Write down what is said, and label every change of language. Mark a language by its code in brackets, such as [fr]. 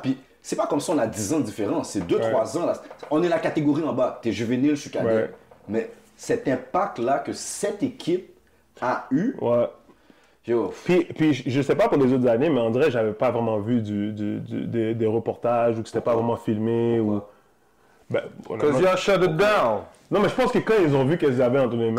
[fr] Puis c'est pas comme si on a 10 ans de différence. C'est 2-3 ans, là. On est la catégorie en bas. T'es juvénile, je suis cadet. Mais cet impact-là que cette équipe a eu... Yo. Puis je sais pas pour les autres années, mais en vrai, j'avais pas vraiment vu des reportages ou que c'était pas vraiment filmé ou... [en] Because y'all shut it down. [fr] Non, mais je pense que quand ils ont vu qu'ils avaient entre les mains...